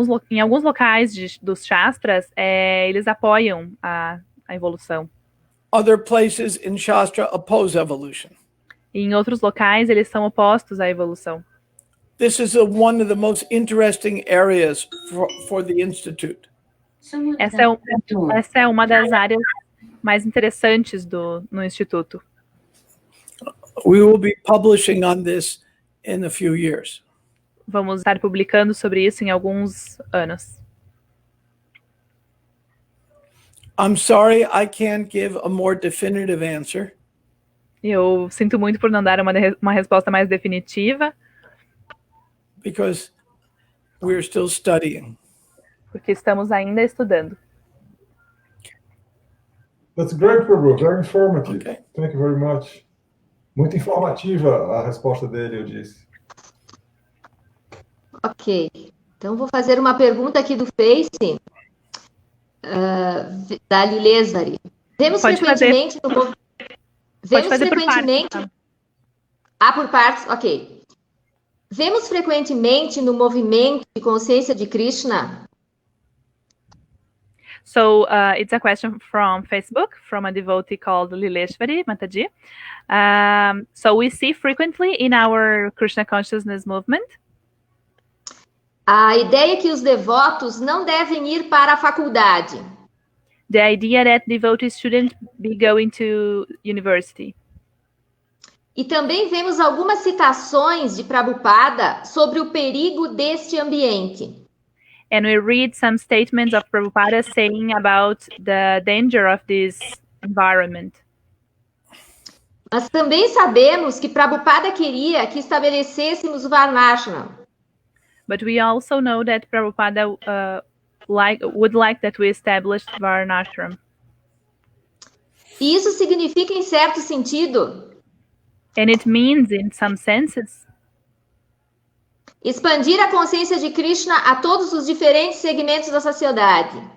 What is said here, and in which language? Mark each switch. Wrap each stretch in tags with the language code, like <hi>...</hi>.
<pt>Em alguns locais dos Shastras, eles apoiam a evolução.</pt> <en>Other places in Shastra oppose evolution.</en> <pt>E em outros locais, eles são opostos à evolução.</pt> <en>This is one of the most interesting areas for the Institute.</en> <pt>Essa é uma das áreas mais interessantes no Instituto.</pt> <en>We will be publishing on this in a few years.</en> <pt>Vamos estar publicando sobre isso em alguns anos.</pt> <en>I'm sorry I can't give a more definitive answer.</en> <pt>Eu sinto muito por não dar uma resposta mais definitiva,</pt> <en>Because we're still studying.</en> <pt>porque estamos ainda estudando.</pt> <en>That's great, Prabhu. Very informative. Okay. Thank you very much.</en> <pt>Muito informativa a resposta dele, eu disse. Ok. Então, vou fazer uma pergunta aqui do Face, da Lilesari. Vemos Pode frequentemente no Pode Vemos fazer por frequentemente. partes, Por partes, ok. Vemos frequentemente no movimento de consciência de Krishna.</pt> <en>So it's a question from Facebook from a devotee called Lileshwari Mataji. So we see frequently in our Krishna consciousness movement</en> <pt>A ideia é que os devotos não devem ir para a faculdade.</pt> <en>the idea that devotees shouldn't be going to university.</en> <pt>E também vemos algumas citações de Prabhupada sobre o perigo deste ambiente.</pt> <en>And we read some statements of Prabhupada saying about the danger of this environment.</en> <pt>Mas também sabemos que Prabhupada queria que estabelecêssemos o Varnashram.</pt> <en>But we also know that Prabhupada would like that we established Varnashram.</en> <pt>E isso significa, em certo sentido,</pt> <en>And it means, in some senses,</en> <pt>expandir a consciência de Krishna a todos os diferentes segmentos da sociedade.</pt>